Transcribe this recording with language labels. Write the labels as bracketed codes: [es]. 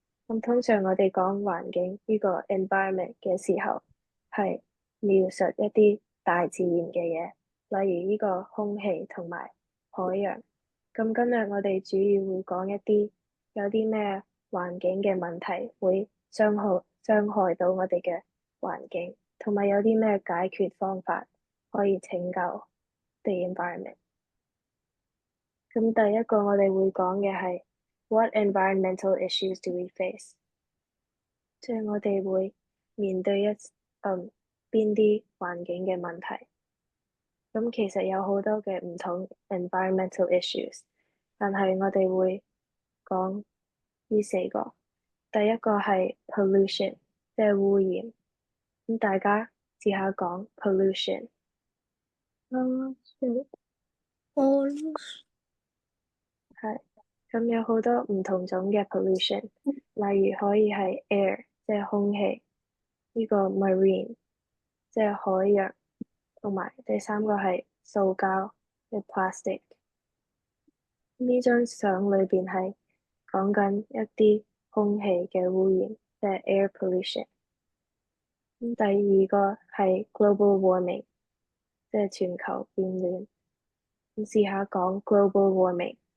[yue] 咁通常我哋講環境呢個 environment 嘅時候，係描述一啲大自然嘅嘢，例如呢個空氣同埋海洋。咁今日我哋主要會講一啲有啲咩環境嘅問題會傷害到我哋嘅環境，同埋有啲咩解決方法可以拯救 [en] the environment。 [yue] 咁第一個我哋會講嘅係 [en] what environmental issues do we face？ [yue] 即係我哋會面對邊啲環境嘅問題。咁其實有好多嘅唔同 [en] environmental issues， [yue] 但係我哋會講呢四個。第一個係 pollution，即係污染。咁大家試下講 pollution。係，咁有好多唔同種嘅 pollution，例如可以係 air，即係空氣，呢個 marine，即係海洋，同埋第三個係塑膠，即係 plastic。呢張相裏邊係講緊一啲空氣嘅污染，即係 [en] air pollution。 [yue] 咁第二個係 [en] global warming， [yue] 即係全球變暖。咁試下講 [en] global warming。